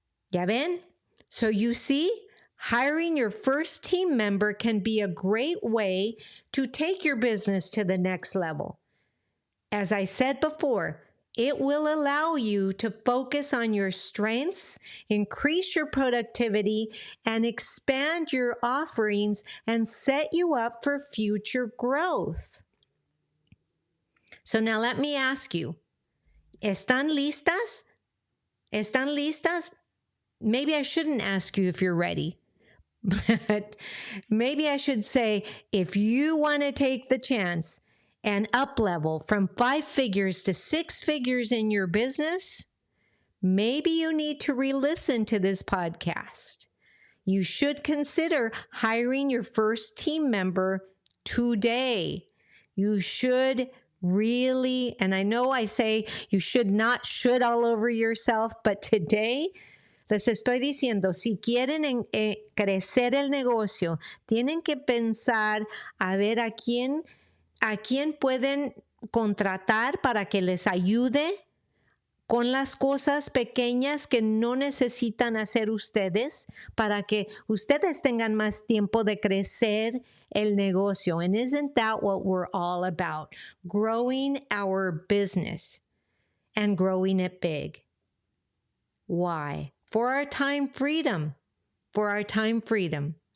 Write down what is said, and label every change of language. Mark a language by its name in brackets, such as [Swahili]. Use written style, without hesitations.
[Spanish] ¿Ya ven? [English] So you see, hiring your first team member can be a great way to take your business to the next level. As I said before, it will allow you to focus on your strengths, increase your productivity, and expand your offerings and set you up for future growth. So now let me ask you, [Spanish] ¿están listas? ¿Están listas? [English] Maybe I shouldn't ask you if you're ready, but maybe I should say, if you want to take the chance and up level from 5 figures to 6 figures in your business, maybe you need to re-listen to this podcast. You should consider hiring your first team member today. You should really, and I know I say you should not should all over yourself, but today, [Spanish] les estoy diciendo, si quieren crecer el negocio, tienen que pensar a ver a quién pueden contratar para que les ayude con las cosas pequeñas que no necesitan hacer ustedes para que ustedes tengan más tiempo de crecer el negocio. [English] And isn't that what we're all about? Growing our business and growing it big. Why? For our time freedom. For our time freedom.